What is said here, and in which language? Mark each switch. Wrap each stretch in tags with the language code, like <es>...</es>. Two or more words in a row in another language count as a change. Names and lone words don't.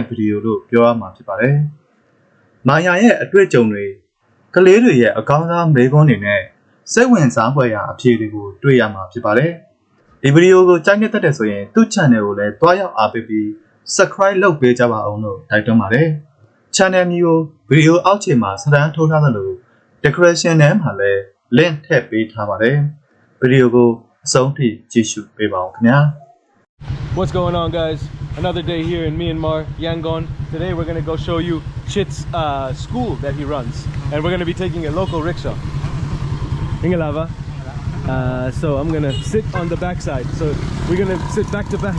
<my>ဗီဒီယိုလို့ပြောရမှာဖြစ်ပါတယ်မိုင်ယာရဲ့အတွေ့အကြုံတွေကလေးတွေရဲ့အကောင်းစားမေးခွန်းတွေနဲ့စိတ်ဝင်စားဖွယ်ရာအဖြေတွေကိုတွေ့ရမှာဖြစ်ပါတယ်ဒီဗီဒီယိုကိုကြိုက်နေတဲ့ဆိုရင်သူ့ channel ကိုလည်းတွားရောက်အားပေးပြီး subscribe လုပ်ပေးကြပါအောင်လို့တိုက်တွန်းပါတယ် channel မျိုးဗီဒီယိုအောက်ခြေမှာစတန်းထိုးထားသလို decoration ထဲမှာလည်း link ထည့်ပေးထားပါတယ်ဗီဒီယိုကိုအဆုံးထိကြည့်ရှုပေးပါအောင်ခင်ဗျာ</my> <en>What's going on, guys? Another day here in Myanmar, Yangon. Today we're going to go show you Chit's school that he runs. And we're going to be taking a local rickshaw. Ingalava. So I'm going to sit on the back side. So we're going to sit back to back.</en>